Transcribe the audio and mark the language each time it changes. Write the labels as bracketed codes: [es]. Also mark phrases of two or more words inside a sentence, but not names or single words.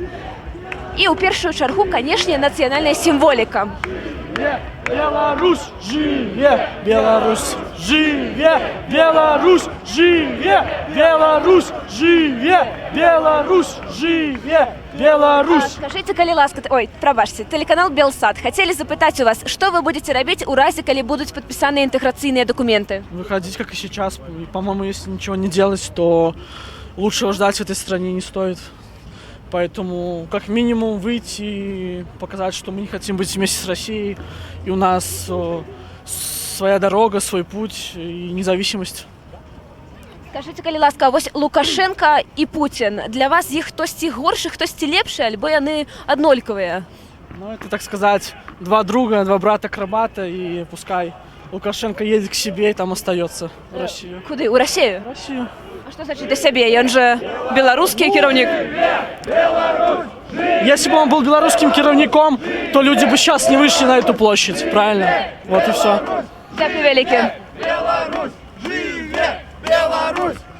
[be] І ў першую чаргу, канешне, нацыянальная сімволіка. Беларусь жыве! Беларусь жыве! Беларусь жыве! Беларусь жыве! Беларусь жыве! Беларусь! Скажите, калі ласка, ой, прабачце, телеканал Белсат. [ru] Хотели запытать у вас, что вы будете робить [be] у разе, калі [ru] будут подписаны интеграционные документы? Выходить, как и сейчас. По-моему, если ничего не делать, то лучшего ждать в этой стране не стоит. Поэтому, как минимум, выйти и показать, что мы не хотим быть вместе с Россией. И у нас своя дорога, свой путь и независимость. Скажите, [be] калі ласка, вось Лукашенко і Путін, для вас іх хтосьці горшы, хтосьці лепшы, альбо яны аднолькавыя? Ну, [ru] это, так сказать, два друга, два брата-акробата, и пускай Лукашенко едет к себе и там остается в Россию. [be] Куды? У Россию? [ru] В Россию. А что значит до себе? Он же белорусский кіраўнік. Если бы он был белорусским кіраўніком, то люди бы сейчас не вышли на эту площадь, правильно? Вот и все. [be] Дякую вялікі. Беларусь! Живе! Беларусь!